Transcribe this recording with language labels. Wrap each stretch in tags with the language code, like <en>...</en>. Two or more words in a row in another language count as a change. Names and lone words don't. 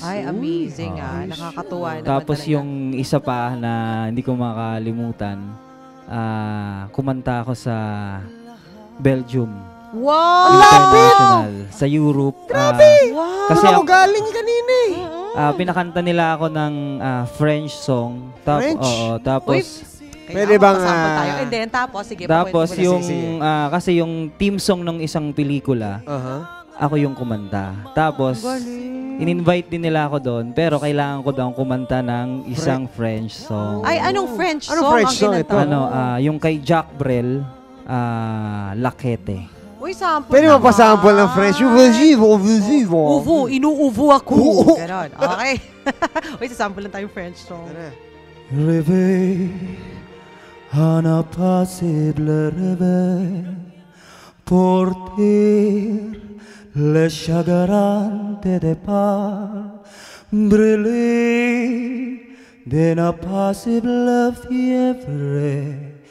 <tl>Ay, amazing Nakakatuwa naman Tapos talaga. yung isa pa na hindi ko makalimutan, kumanta ako sa Belgium. Wow! International. Sa Europe. Wow! Kasi Ako galing kanina eh. pinakanta nila ako ng French song. French? Oo, tapos Pwede bang, tayo?</tl> <en>And then,</en> <tl>tapos, sige. tapos pakwento mo na. yung sige. kasi yung theme song ng isang pelikula, ako yung kumanta. Tapos in-invite din nila ako doon, pero kailangan ko daw kumanta ng isang French song. Ay, anong French Anong song French ang song kinanta ito? mo? Yung kay Jack Brel, Lakete. Uy, sample Pwede naman. mapasample ng French. Uvu, inuuvu ako. Ganon. Okay. Uy, sasample lang tayong French song.</tl> <fr>Rêver un impassible rêve, porter les chagrins de départ, brûler d'une impassible fièvre,</fr>